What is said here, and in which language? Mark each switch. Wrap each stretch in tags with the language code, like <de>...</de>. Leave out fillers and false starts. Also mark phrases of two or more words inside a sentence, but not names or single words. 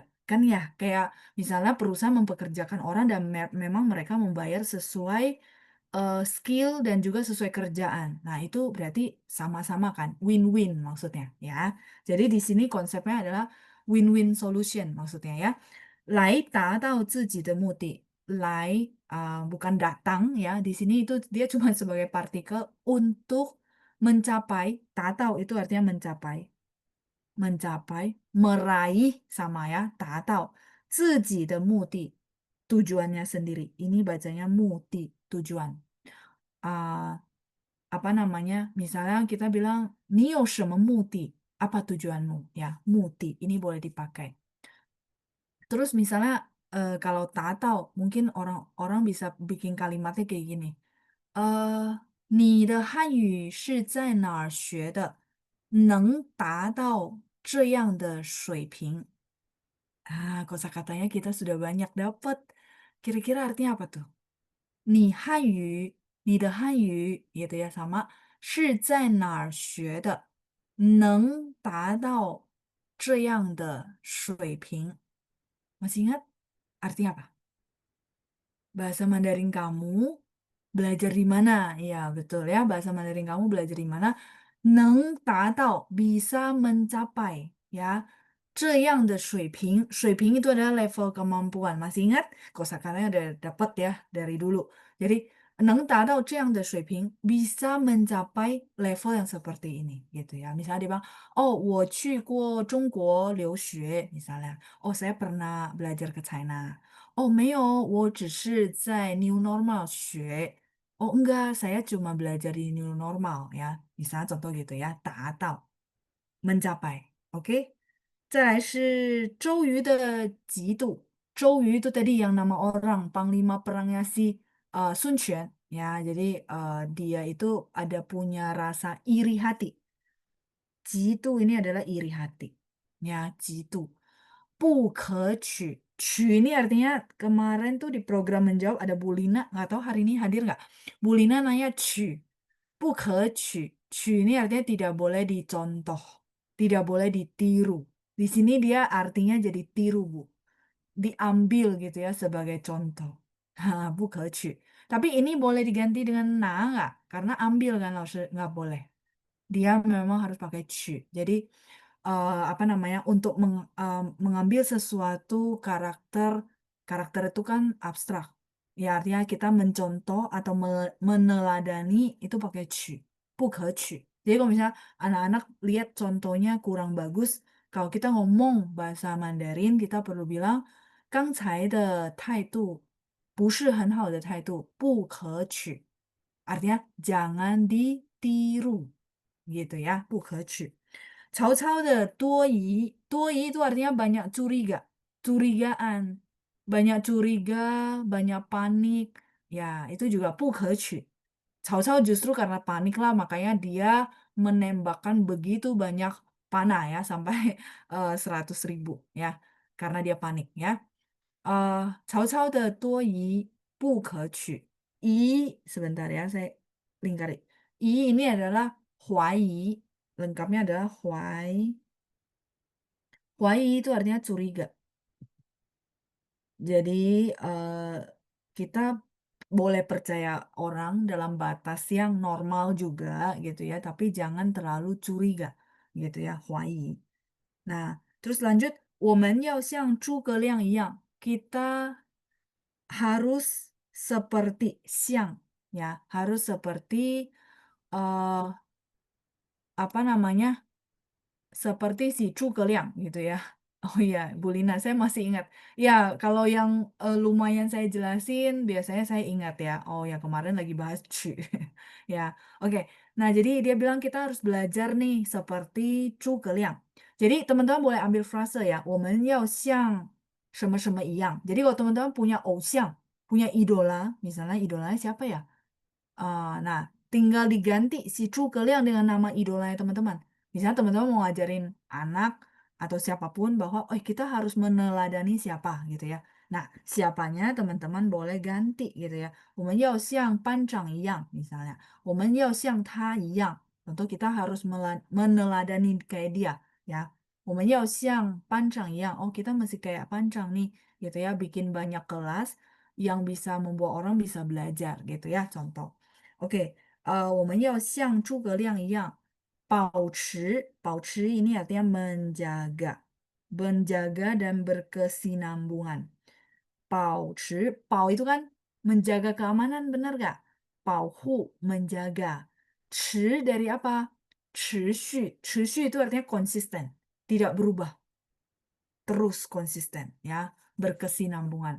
<id>Kan ya, kayak misalnya perusahaan mempekerjakan orang dan memang mereka membayar sesuai skill dan juga sesuai kerjaan. Nah, itu berarti sama-sama kan, win-win maksudnya ya. Jadi di sini konsepnya adalah win-win solution maksudnya ya.</id> <zh>来达到自己的目的，来</zh> <id>bukan datang ya. Di sini itu dia cuma sebagai partikel untuk mencapai, 达到 itu artinya mencapai. Mencapai, meraih sama ya,</id> <zh>达到自己的目的,</zh> <id>tujuannya sendiri. Ini bacanya mudi, tujuan. Apa namanya? Misalnya kita bilang,</id> <zh>你有什么目的?</zh> <id>Apa tujuanmu? Ya, mudi. Ini boleh dipakai. Terus misalnya kalau tatau, mungkin orang bisa bikin kalimatnya kayak gini.</id> <zh>你的汉语是在哪儿学的？能达到这样的水平。</zh> <id>Kosakatanya kita sudah banyak dapat. Kira-kira artinya apa tuh?</id> <zh>你汉语，你的汉语</zh> <id>gitu ya sama</id> <zh>是在哪儿学的？能达到这样的水平。</zh> <id>Masih ingat artinya apa? Bahasa Mandarin kamu belajar di mana? Iya, betul ya. Bahasa Mandarin kamu belajar di mana?</id> <zh>能达到</zh> <id>bisa mencapai ya.</id> <zh>这样的水平,</zh> <id>水平 itu adalah level kemampuan. Masih ingat? Kosakatanya udah dapat ya dari dulu. Jadi</id> <zh>能达到这样的水平</zh> <id>bisa mencapai level yang seperti ini gitu ya. Misalnya dia bilang,</id> <zh>oh 我去过中国留学 misalnya.</zh> <id>Oh saya pernah belajar ke China.</id> <zh>Oh 没有，我只是在</zh> <en>new normal</en> <zh>学.</zh> <id>Oh enggak, saya cuma belajar di</id> <en>new normal</en> <id>ya. Misalnya contoh gitu ya, 达到 mencapai. Oke?</id> <zh>再来是周瑜的嫉妒.</zh> <id>周瑜 itu tadi yang nama orang, panglima perangnya si Sun Quan. Ya, jadi dia itu ada punya rasa iri hati. Jitu ini adalah iri hati. Ya, jitu.</id> <zh>不可取.</zh> <id>取 ini artinya kemarin tuh di program menjawab ada Bu Lina, nggak tahu hari ini hadir nggak? Bu Lina nanya 取.</id> <zh>不可取.</zh> <id>取 ini artinya tidak boleh dicontoh, tidak boleh ditiru. Di sini dia artinya jadi tiru, Bu. Diambil gitu ya sebagai contoh.</id> <zh>不可取.</zh> <id>Tapi ini boleh diganti dengan na nggak? Karena ambil kan, nggak boleh. Dia memang harus pakai 取. Jadi apa namanya untuk mengambil sesuatu karakter itu kan abstrak ya artinya kita mencontoh atau meneladani itu pakai 取</id> <zh>不可取</zh> <id>jadi kalau misalnya anak-anak lihat contohnya kurang bagus kalau kita ngomong bahasa Mandarin kita perlu bilang</id> <zh>刚才的态度不是很好的态度不可取</zh> <id>artinya jangan ditiru gitu ya, 不可取.</id> <zh>曹操的多疑</zh> <id>itu artinya banyak curiga, curigaan, banyak curiga, banyak panik, ya itu juga</id> <zh>不可取.</zh> <id>Cao Cao justru karena panik lah, makanya dia menembakkan begitu banyak panah ya, sampai 100.000 ya, karena dia panik ya.</id> <zh>曹操的多疑不可取.</zh> <id>Sebentar ya, saya lingkari. Ini adalah huai, lengkapnya adalah huai. Huai itu artinya curiga. Jadi kita boleh percaya orang dalam batas yang normal juga gitu ya, tapi jangan terlalu curiga gitu ya, huai. Nah, terus lanjut,</id> <zh>我们要像诸葛亮一样,</zh> <id>kita harus seperti siang ya, harus seperti apa namanya? Seperti si Zhuge gitu ya. Oh iya, Bu Lina, saya masih ingat. Ya, kalau yang lumayan saya jelasin, biasanya saya ingat ya. Oh ya, kemarin lagi bahas Chu. Ya, oke. Nah, jadi dia bilang kita harus belajar nih seperti Zhuge. Jadi teman-teman boleh ambil frase ya.</id> <zh>我们要像什么什么一样.</zh> <id>Jadi kalau teman-teman punya 偶像, punya idola, misalnya idolanya siapa ya? Nah, tinggal diganti si Zhuge dengan nama idolanya teman-teman. Misalnya teman-teman mau ngajarin anak atau siapapun bahwa kita harus meneladani siapa gitu ya. Nah, siapanya teman-teman boleh ganti gitu ya.</id> <zh>我们要像班长一样 misalnya. 我们要像他一样.</zh> <id>Contoh kita harus meneladani kayak dia ya.</id> <zh>我们要像班长一样.</zh> <id>Oh, kita mesti kayak pancang nih gitu ya, bikin banyak kelas yang bisa membuat orang bisa belajar gitu ya, contoh. Oke,</id> <zh>我们要像诸葛亮一样保持</zh> <id>ini artinya menjaga dan berkesinambungan. 保持, 保 itu kan menjaga keamanan, benar gak?</id> <zh>保护,</zh> <id>menjaga. 持 dari apa? 持续 itu artinya konsisten, tidak berubah, terus konsisten ya, berkesinambungan.</id>